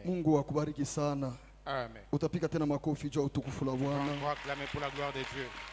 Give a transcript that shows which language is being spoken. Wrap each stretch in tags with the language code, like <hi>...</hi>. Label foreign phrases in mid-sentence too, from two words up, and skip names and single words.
<sw>Mungu akubariki sana. Amen. Utapika tena makofi juu utukufu la Bwana.</sw> <fr>On va acclamer pour la gloire de Dieu.</fr>